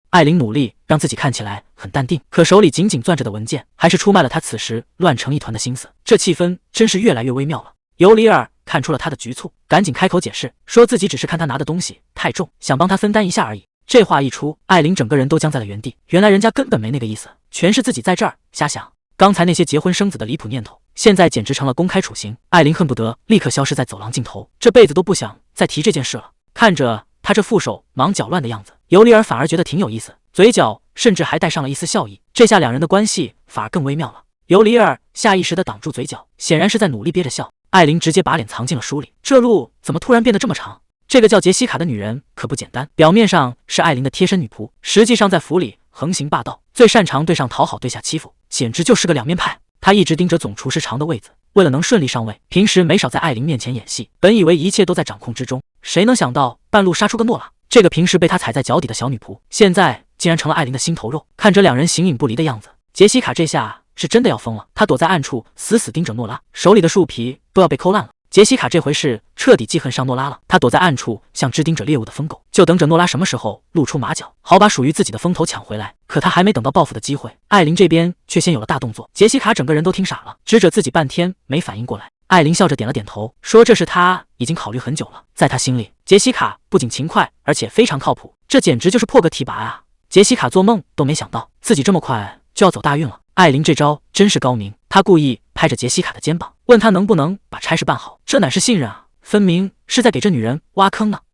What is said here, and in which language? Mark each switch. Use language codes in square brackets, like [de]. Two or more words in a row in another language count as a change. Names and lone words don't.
[zh] 艾琳努力讓自己看起來很淡定，可手裡緊緊攥着的文件還是出賣了她此時亂成一團的心思。這氣氛真是越來越微妙了。尤里爾看出了他的局促，趕緊開口解釋，說自己只是看他拿的東西太重，想幫他分擔一下而已。這話一出，艾琳整個人都僵在了原地。原來人家根本沒那個意思，全是自己在這兒瞎想。剛才那些結婚生子的離譜念頭，現在簡直成了公開處刑。艾琳恨不得立刻消失在走廊盡頭，這輩子都不想再提這件事了。看着他這副手忙腳亂的樣子，尤里爾反而覺得挺有意思，嘴角甚至還帶上了一絲笑意。這下兩人的關係反而更微妙了。尤里爾下意識地擋住嘴角，顯然是在努力憋着笑。艾琳直接把臉藏進了書裡，這路怎麼突然變得這麼長？這個叫傑西卡的女人可不簡單，表面上是艾琳的貼身女僕，實際上在府裡橫行霸道，最擅長對上討好，對下欺負，簡直就是個兩面派。她一直盯着總廚師長的位子，為了能順利上位，平時沒少在艾琳面前演戲。本以為一切都在掌控之中，誰能想到半路殺出個諾拉，這個平時被她踩在腳底的小女僕，現在竟然成了艾琳的心頭肉。看着兩人形影不離的樣子，傑西卡這下是真的要瘋了。她躲在暗處死死盯着諾拉，手裡的樹皮都要被摳爛了。傑西卡這回是徹底記恨上諾拉了，她躲在暗處像只盯着獵物的瘋狗，就等着諾拉什麼時候露出馬腳，好把屬於自己的風頭搶回來。可她還沒等到報復的機會，艾琳這邊卻先有了大動作。傑西卡整個人都聽傻了，指着自己半天沒反應過來。艾琳笑着點了點頭，說這是她已經考慮很久了。在她心裡，傑西卡不僅勤快，而且非常靠譜，這簡直就是破格提拔啊！傑西卡做夢都沒想到自己這麼快就要走大運了。艾琳這招真是高明，她故意拍着傑西卡的肩膀，問她能不能把差事辦好。這哪是信任啊，分明是在給這女人挖坑呢。